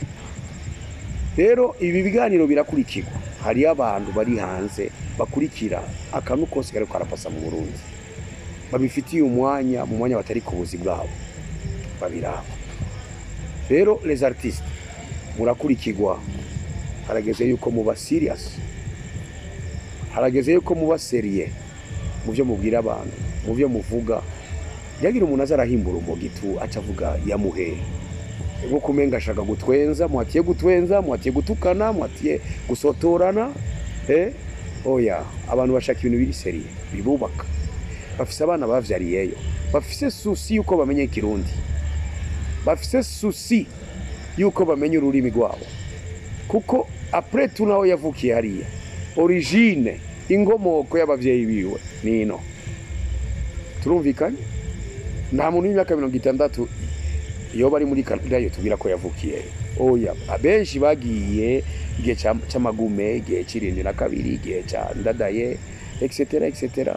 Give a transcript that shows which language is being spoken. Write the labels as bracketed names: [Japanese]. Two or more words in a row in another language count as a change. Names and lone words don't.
[Rundi] Rero ibi biganiro birakurikirwa. Hari abantu bari hanze bakurikira akantu kose kari karapasa mu Burundi, babifitiye umwanya mu mwanya batari ku buzi bwabo babiraba. Rero [French] les artistes [Rundi] murakurikirwa, harageze yuko muba serious, harageze yuko muba serieux mu byo mubwira abantu, mu byo muvuga. Yagira umuntu azarahimbura umugitu acavuga yamuhe ngo kumenga ashaka gutwenza, mwatiye gutwenza, mwatiye gutukana, mwatiye gusotorana. Oya, abantu bashaka ibintu biri seriye bibubaka. Bafise abana bavyariyeyo, bafise susi yuko bamenye Kirundi, bafise susi yuko bamenye ururimi rwabo, kuko [French] après tout [Rundi] naho yavukiye hariya, origine ingomoko y'abavyeyi biwe nino. Turumvikanye? Nta muntu w'imyaka 60 iyo bari muri Canada yo tubira ko yavukiye. Oya, abenshi bagiye igihe cy'amagume, igihe cirindi na kabiri, igihe cya ndadaye, etc.